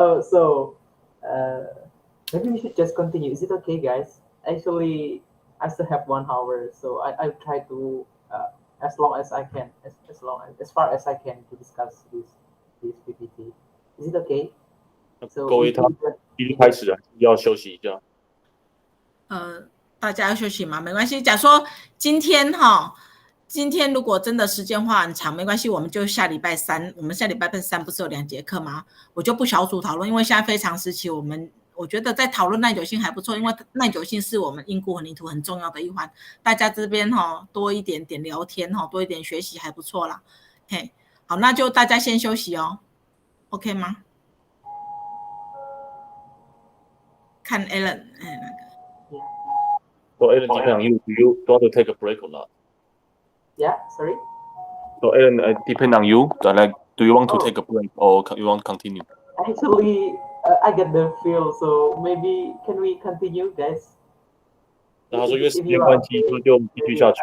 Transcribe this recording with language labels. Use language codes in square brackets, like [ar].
[en] So maybe we should just continue. Is it okay, guys? Actually, I still have 1 hour, so I'll try to as long as I can, as far as I can to discuss this PPT. Is it okay? So [zh] 各位他已经开始了，要休息一下。大家要休息吗？没关系。假如说今天如果真的时间花很长，没关系，我们就下礼拜3。我们下礼拜3不是有2节课吗？我就不小组讨论，因为现在非常时期，我觉得在讨论耐久性还不错，因为耐久性是我们硬固混凝土很重要的一环。大家这边多一点点聊天多一点学习还不错啦。好，那就大家先休息，OK 吗？看 Alan， [en] So Alan, depending on you, do you want to take a break or not? Yeah, sorry. So Alan, depending on you, like, do you want to take a break or you want to continue? Actually, I get the feel, so maybe can we continue, guys? [zh] 那他说因为时间关系，就继续下去。